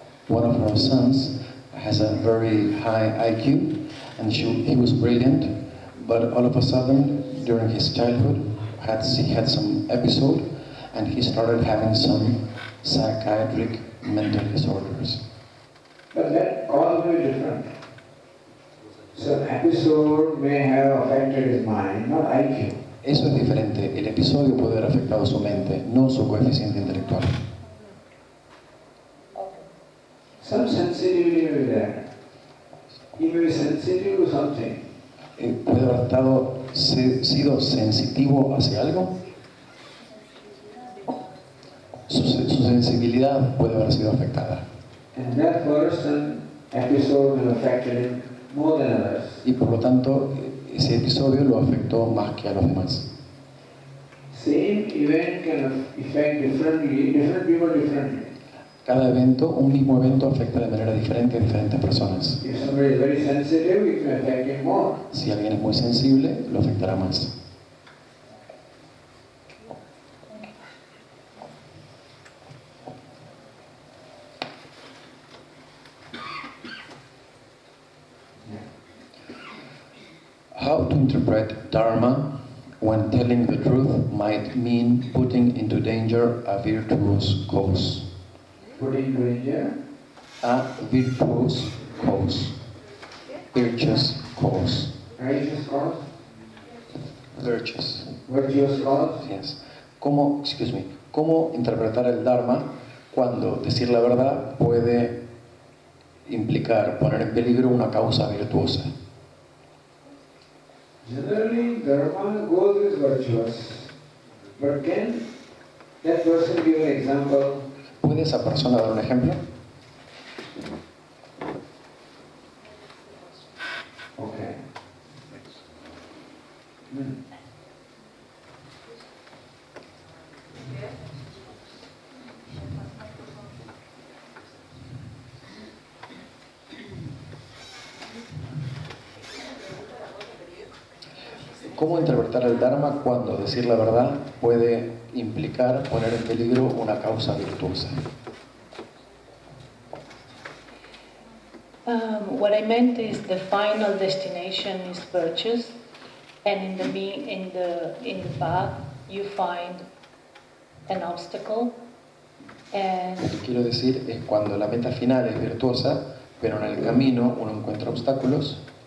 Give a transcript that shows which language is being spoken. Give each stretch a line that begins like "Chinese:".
English: One of her sons has a very high IQ and he was brilliant, but all of a sudden during his childhood he had some episode and he started having some psychiatric mental disorders. But that all will be different. So an episode may have affected his mind, not IQ.
Spanish: Eso es diferente. El episodio puede haber afectado su mente, no su coeficiente intelectual.
English: Some sensitivity may be there. He may be sensitive to something.
Spanish: Puede haber sido sensitivo hacia algo. Su sensibilidad puede haber sido afectada.
English: And that person episode will affect him more than others.
Spanish: Y por lo tanto, ese episodio lo afectó más que a los demás.
English: Same event can affect different people differently.
Spanish: Cada evento, un mismo evento, afecta de manera diferente a diferentes personas.
English: If somebody is very sensitive, it may affect him more.
Spanish: Si alguien es muy sensible, lo afectará más.
English: How to interpret Dharma when telling the truth might mean putting into danger a virtuous cause. Putting danger. A virtuous cause. Virtuous cause. Righteous cause. Virtuous. Virtuous cause. Yes.
Spanish: ¿Cómo interpretar el Dharma cuando decir la verdad puede implicar poner en peligro una causa virtuosa?
English: Generally, dharma goes with virtuous. But can that person give an example?
Spanish: ¿Puede esa persona dar un ejemplo?
English: Okay.
Spanish: ¿Cómo interpretar el Dharma cuando decir la verdad puede implicar poner en peligro una causa virtuosa?
English: What I meant is the final destination is virtuous, and in the path you find an obstacle, and
Spanish: Lo que quiero decir es cuando la meta final es virtuosa, pero en el camino uno encuentra obstáculos.